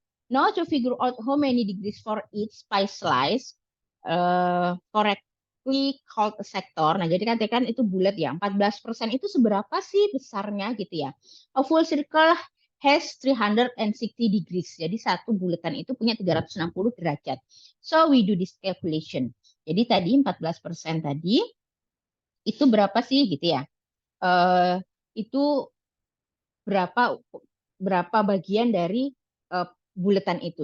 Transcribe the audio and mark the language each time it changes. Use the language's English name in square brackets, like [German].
[English] Now to figure out how many degrees for each pie slice correctly called a sector. [Indonesian] Nah jadi kan itu bulat ya. 14% itu seberapa sih besarnya gitu ya. [English] A full circle has 360 degrees. [Indonesian] Jadi satu bulatan itu punya 360 derajat. [English] So we do this calculation. [Indonesian] Jadi tadi 14% tadi itu berapa sih gitu ya? Itu berapa bagian dari bulatan itu.